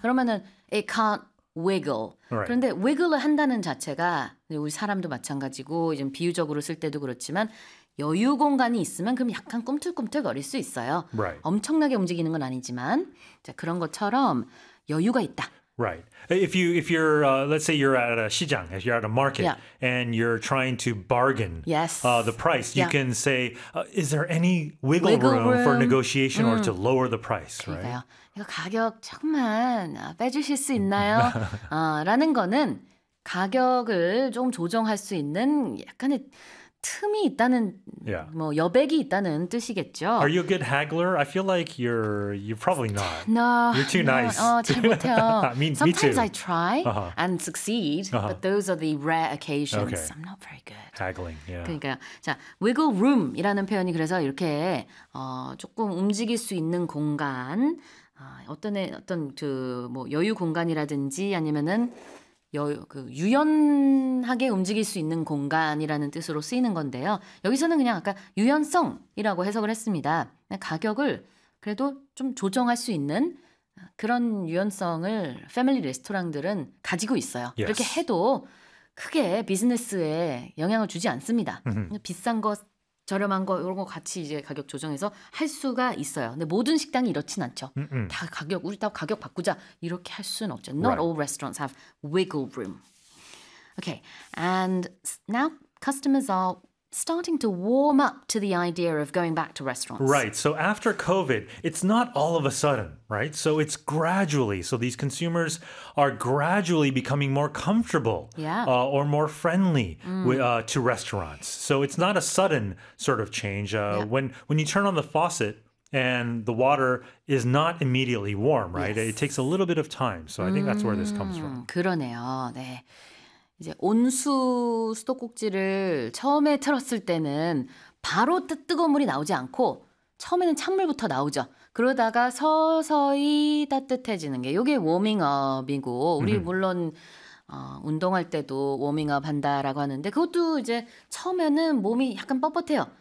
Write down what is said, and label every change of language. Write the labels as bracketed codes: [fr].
[ko] 그러면은 [en] it can't wiggle. Right. [ko] 그런데 wiggle을 한다는 자체가 우리 사람도 마찬가지고 좀 비유적으로 쓸 때도 그렇지만 여유 공간이 있으면 그럼 약간 꿈틀꿈틀거릴 수 있어요. [en] Right. [ko] 엄청나게 움직이는 건 아니지만 자, 그런 것처럼 여유가 있다. [en] Right. If you're let's say you're at a 시장, if you're at a market and you're trying to bargain the price, you can say is there any wiggle room for negotiation or to lower the price, [ko] 그러니까요. [en] right? [ko] 이거 가격 조금만 빼주실 수 있나요? 라는 거는 가격을 좀 조정할 수 있는 약간의 틈이 있다는 뭐 여백이 있다는 뜻이겠죠. [en] Are you a good haggler? I feel like you're probably not. No. You're too nice. [ko] 잘 못해요. [en] Me too. Sometimes I try and succeed, but those are the rare occasions. Okay. I'm not very good. Haggling, yeah. [ko] 그러니까 자, wiggle room이라는 표현이 그래서 이렇게 조금 움직일 수 있는 공간 어떤 여유 공간이라든지 아니면은 유연하게 움직일 수 있는 공간이라는 뜻으로 쓰이는 건데요. 여기서는 그냥 아까 유연성이라고 해석을 했습니다. 가격을 그래도 좀 조정할 수 있는 그런 유연성을 패밀리 레스토랑들은 가지고 있어요. [en] Yes. [ko] 그렇게 해도 크게 비즈니스에 영향을 주지 않습니다. 비싼 거 저렴한 거 이런 거 같이 이제 가격 조정해서 할 수가 있어요. 근데 모든 식당이 이렇진 않죠. Mm-mm. 다 가격 우리 다 가격 바꾸자 이렇게 할 수는 없죠. [en] Not right. all restaurants have wiggle room. Okay, and now customers are starting to warm up to the idea of going back to restaurants. Right. So after COVID, it's not all of a sudden, right? So it's gradually. So these consumers are gradually becoming more comfortable or more friendly to restaurants. So it's not a sudden sort of change. When you turn on the faucet and the water is not immediately warm, right? Yes. It takes a little bit of time. So I think that's where this comes from. [ko] 그러네요. 네. 이제 온수 수도꼭지를 처음에 틀었을 때는 바로 뜨거운 물이 나오지 않고 처음에는 찬물부터 나오죠. 그러다가 서서히 따뜻해지는 게 이게 워밍업이고 우리 물론 운동할 때도 워밍업 한다라고 하는데 그것도 이제 처음에는 몸이 약간 뻣뻣해요.